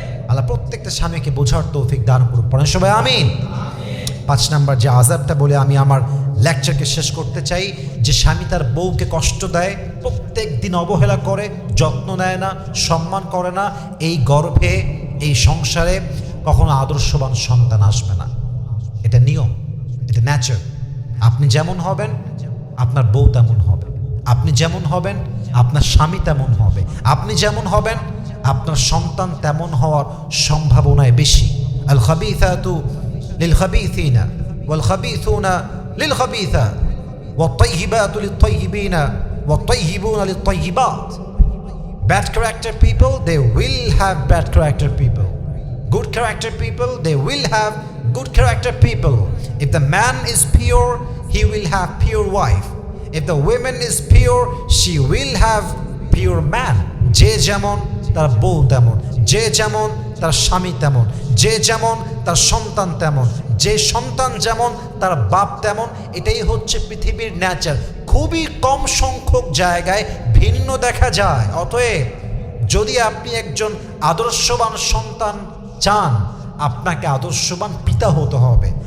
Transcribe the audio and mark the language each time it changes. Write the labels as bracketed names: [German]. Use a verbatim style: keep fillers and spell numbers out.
[Bangla] আল্লাহ প্রত্যেকটা স্বামীকে বোঝার তৌফিক দান করুন, পড়েন সবাই আমিন। পাঁচ নাম্বার যে আযাবটা বলে আমি আমার লেকচারকে শেষ করতে চাই, যে স্বামী তার বউকে কষ্ট দেয়, প্রত্যেক দিন অবহেলা করে, যত্ন নেয় না, সম্মান করে না, এই গর্ভে এই সংসারে কখনো আদর্শবান সন্তান আসবে না। এটা নিয়ম, এটা ন্যাচার। আপনি যেমন হবেন আপনার বউ তেমন হবে, আপনি যেমন হবেন আপনার স্বামী তেমন হবে, আপনি যেমন হবেন আপনার সন্তান তেমন হওয়ার সম্ভাবনায় বেশি। [Arabic] আল খাবিসাতু للخبيثين والخبيثون للخبيثات والطيبات للطيبين والطيبون للطيبات. [English] Bad character people, they will have bad character people. Good character people, they will have good character people. If the man is pure, he will have pure wife. If the woman is pure, she will have pure man. [Bangla] যে যেমন তার বউ তেমন, যে যেমন তার স্বামী তেমন, যে যেমন তার সন্তান তেমন, যে সন্তান যেমন তার বাপ তেমন, এটাই হচ্ছে পৃথিবীর ন্যাচার। খুবই কম সংখ্যক জায়গায় ভিন্ন দেখা যায়। অতএব যদি আপনি একজন আদর্শবান সন্তান চান, আপনাকে আদর্শবান পিতা হতে হবে।